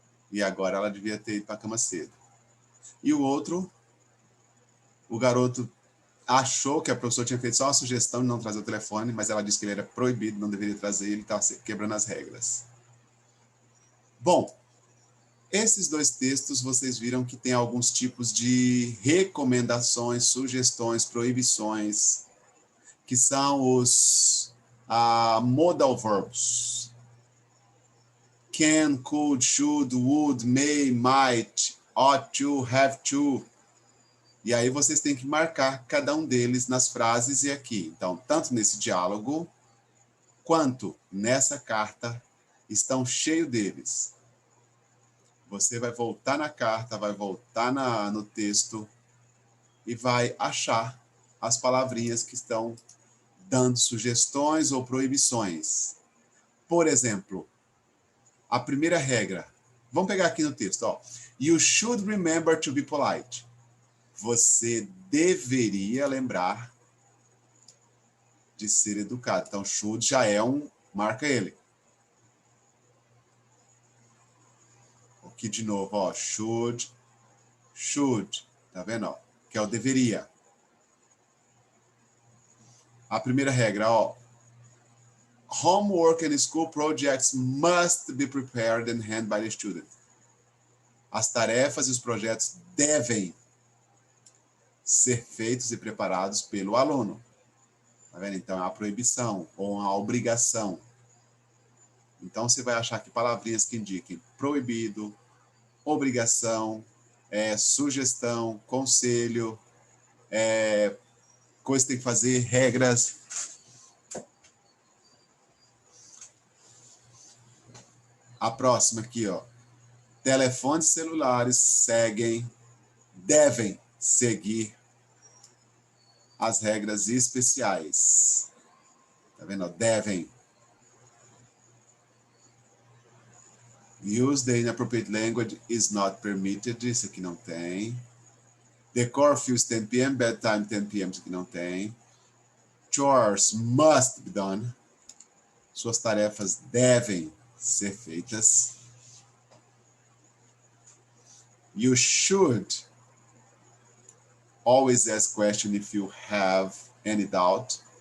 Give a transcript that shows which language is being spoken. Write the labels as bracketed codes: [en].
[pt] E agora ela devia ter ido para a cama cedo. E o outro, o garoto achou que a professora tinha feito só uma sugestão de não trazer o telefone, mas ela disse que ele era proibido, não deveria trazer, e ele estava quebrando as regras. Bom, esses dois textos vocês viram que tem alguns tipos de recomendações, sugestões, proibições, que são os modal verbs. [en] Can, could, should, would, may, might, ought to, have to. [pt] E aí vocês têm que marcar cada um deles nas frases e aqui. Então, tanto nesse diálogo, quanto nessa carta, estão cheios deles. Você vai voltar na carta, vai voltar no texto e vai achar as palavrinhas que estão dando sugestões ou proibições. Por exemplo, a primeira regra. Vamos pegar aqui no texto. Ó. [en] You should remember to be polite. [pt] Você deveria lembrar de ser educado. Então, should já é marca ele. Aqui de novo, ó, should, tá vendo, ó, que é o deveria. A primeira regra, ó, [en] homework and school projects must be prepared and handed by the student. [pt] As tarefas e os projetos devem ser feitos e preparados pelo aluno. Tá vendo? Então, é uma proibição ou uma obrigação. Então, você vai achar aqui palavrinhas que indiquem proibido, obrigação, sugestão, conselho, coisa que tem que fazer, regras. A próxima aqui, ó. Telefones celulares devem seguir as regras especiais. Tá vendo? Ó? Devem. [en] Use the inappropriate language is not permitted. [pt] Isso aqui não tem. [en] The curfew is 10 p.m. [pt] Bedtime 10 p.m. Isso aqui não tem. [en] Chores must be done. [pt] Suas tarefas devem ser feitas. [en] You should always ask question if you have any doubt.